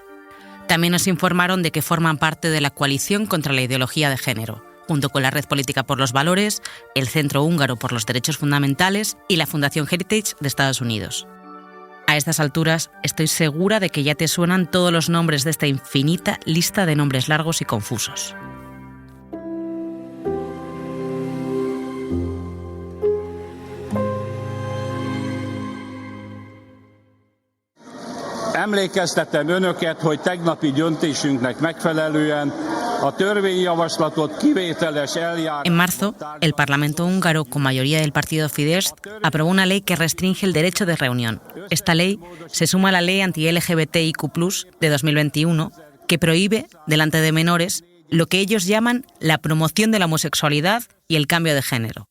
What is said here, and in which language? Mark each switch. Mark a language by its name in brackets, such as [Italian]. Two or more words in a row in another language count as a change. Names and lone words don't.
[Spanish] También nos informaron de que forman parte de la coalición contra la ideología de género, junto con la Red Política por los Valores, el Centro Húngaro por los Derechos Fundamentales y la Fundación Heritage de Estados Unidos. A estas alturas, estoy segura de que ya te suenan todos los nombres de esta infinita lista de nombres largos y confusos. [Hungarian] Emlékeztetem önöket, hogy tegnapi döntésünknek megfelelően a törvényjavaslatot kivételes eljárás. [Spanish] En marzo, el Parlamento húngaro, con mayoría del partido Fidesz, aprobó una ley que restringe el derecho de reunión. Esta ley se suma a la ley anti-LGBTIQ+ de 2021, que prohíbe, delante de menores, lo que ellos llaman la promoción de la homosexualidad y el cambio de género.